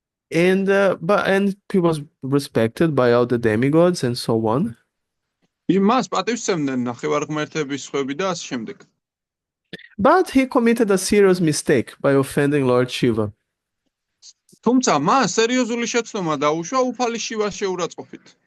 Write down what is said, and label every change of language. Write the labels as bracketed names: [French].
[English] And he was respected by all the demigods and so on. [Georgian] მას პატივს სცემდნენ ნახევარღმერთების სხვები და ასე შემდეგ. [English] But he committed a serious mistake by offending Lord Shiva. [Georgian] თუმცა მას სერიოზული შეცდომა დაუშვა უფალი შივას შეურაცხყოფით.